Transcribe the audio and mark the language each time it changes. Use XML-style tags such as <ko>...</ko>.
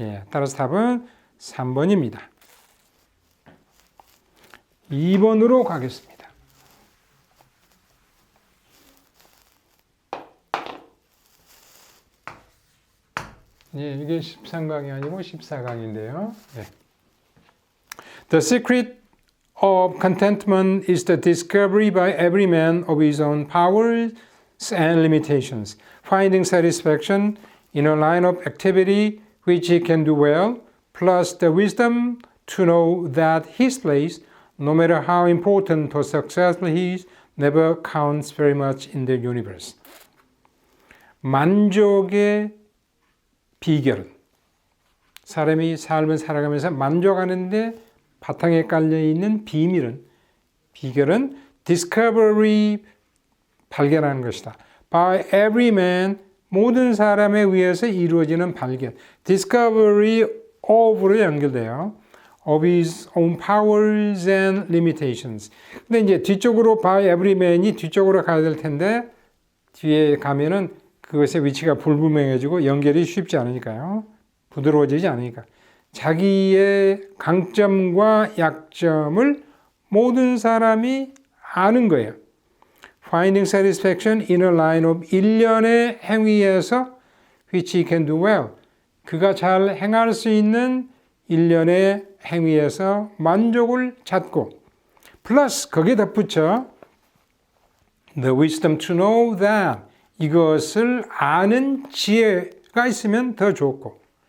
<ko>따라서 답은 3번입니다. 2번으로 가겠습니다. 이게 13강이 아니고 14강인데요.</ko> <en>The secret of contentment is the discovery by every man of his own powers and limitations, finding satisfaction in a line of activity which he can do well, plus the wisdom to know that his place, no matter how important or successful he is, never counts very much in the universe.</en> <ko>만족의 비결은 사람이 삶을 살아가면서 만족하는데 바탕에 깔려있는 비결은 discovery, 발견하는 것이다.</ko> <en>By every man,</en> <ko>모든 사람에 의해서 이루어지는 발견. discovery of로 연결돼요.</ko> <en>of his own powers and limitations.</en> <ko>근데 이제 뒤쪽으로</ko> <en>by every man</en> <ko>이 뒤쪽으로 가야 될 텐데 뒤에 가면은 그것의 위치가 불분명해지고 연결이 쉽지 않으니까요. 부드러워지지 않으니까. 자기의 강점과 약점을 모든 사람이 아는 거예요.</ko> <en>Finding satisfaction in a line of</en> <ko>일련의 행위에서</ko> <en>which he can do well.</en> <ko>그가 잘 행할 수 있는 일련의 행위에서 만족을 찾고 플러스 거기에 덧붙여</ko> <en>the wisdom to know that</en> <ko>이것을 아는 지혜가 있으면 더 좋고</ko>